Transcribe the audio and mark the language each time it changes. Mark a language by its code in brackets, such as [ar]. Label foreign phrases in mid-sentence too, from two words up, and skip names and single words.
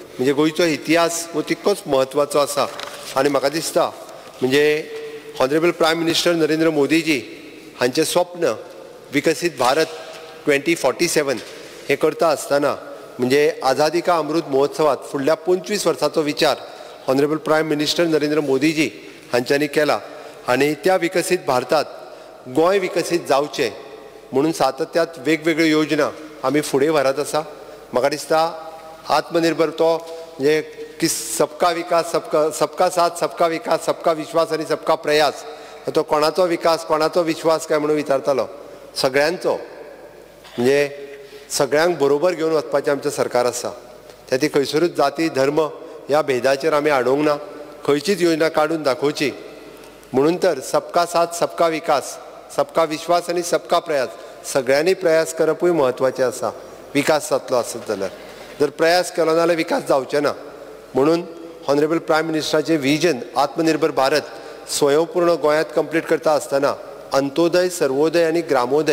[kok] म्हणजे गोंयचो इतिहास हो तितकोच म्हत्वाचो आसा. आनी म्हाका दिसता म्हणजे [en] Honorable Prime Minister [kok] नरेंद्र मोदीजी हांचें स्वप्न विकसीत भारत 2047 हे करता आसतना म्हणजे आझादी का अमृत महोत्सवात फुडल्या 25 वर्सांचो विचार [en] Honorable Prime Minister [kok] नरेंद्र मोदीजी हांच्यांनी केला आनी त्या विकसीत भारतात गोंय विकसीत जावचें म्हणून सातत्यात वेगवेगळ्यो योजना आमी फुडें व्हरत आसा. म्हाका दिसता आत्मनिर्भर तो म्हणजे की [hi] सबका विकास सबका साथ सबका विकास सबका विश्वास [kok] आनी [hi] सबका प्रयास [kok] तो कोणाचो विकास कोणाचो विश्वास काय म्हणून विचारतालो सगळ्यांचो म्हणजे सगळ्यांक बरोबर घेवन वचपाचें आमचें सरकार आसा. त्या ती खंयसरूच जाती धर्म ह्या भेदाचेर आमी आडोवंक ना. खंयचीच योजना काडून दाखोवची म्हणून तर [hi] सबका साथ सबका विकास सबका विश्वास [kok] आनी [hi] सबका प्रयास [kok] सगळ्यांनी प्रयास करपूय म्हत्वाचें आसा. विकास जातलो आसत जाल्यार जर प्रयास केलो जाल्यार विकास जावचे ना. म्हणून [en] Honorable Prime [kok] मिनिस्टराचें विजन आत्मनिर्भर भारत स्वयंपूर्ण गोंयांत कंप्लीट करता आसतना अंत्योदय सर्वोदय आनी ग्रामोदय.